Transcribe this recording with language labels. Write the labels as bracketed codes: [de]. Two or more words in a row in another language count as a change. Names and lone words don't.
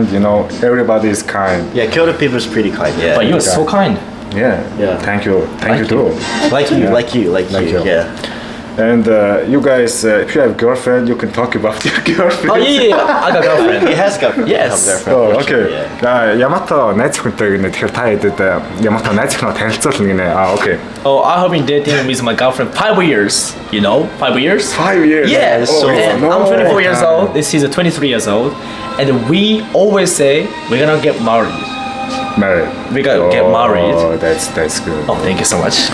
[en] Everybody is kind. Yeah, Kyoto people is pretty kind. Yeah. But you're so kind. Yeah. Yeah. Thank you. Thank you too. like you, Yeah. like you, like you. you. Yeah. And you guys, if you have girlfriend, you can talk about your girlfriend. Oh yeah. I got girlfriend. He has got Yes. girlfriend. Oh, for okay. sure, yeah. [mn] Ямато найз охинтой гинэ. Тэгэхээр та хэдэд Ямато найз охиноо танилцуулна гинэ. [en] Okay. Oh, I have been dating with my girlfriend 5 years. 5 years. 5 years. Yeah, so and no I'm 24 years time. old. This is 23 years old, and we always say we're gonna get married. Married. We gotta get married. Oh, that's good. Oh, thank you so much.